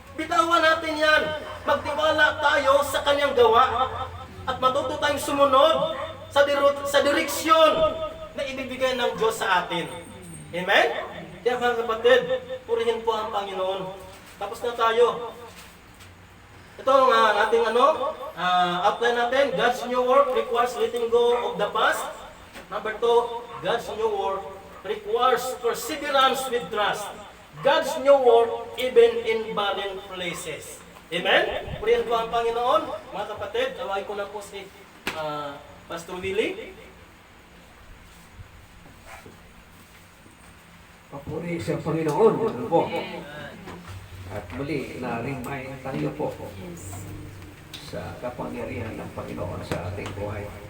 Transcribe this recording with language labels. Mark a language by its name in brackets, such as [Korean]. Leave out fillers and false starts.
[Filipino] Bitawan natin yan. Magtiwala tayo sa Kanyang gawa at matuto tayong sumunod sa direksyon na ibibigay ng Diyos sa atin. Amen? Kaya mga kapatid, purihin po ang Panginoon. Tapos na tayo. Ito ang ating outline natin. [English] God's new work requires letting go of the past. Number 2, God's new work requires perseverance with trust. God's new work even in barren places. Amen? [Filipino] Purihin po ang Panginoon. Mga kapatid, tawagin ko na po si Pastor Willie. Papuri sa Panginoon. Ano po? At muli, na-remind tayo po sa kapangyarihan ng Panginoon sa ating buhay.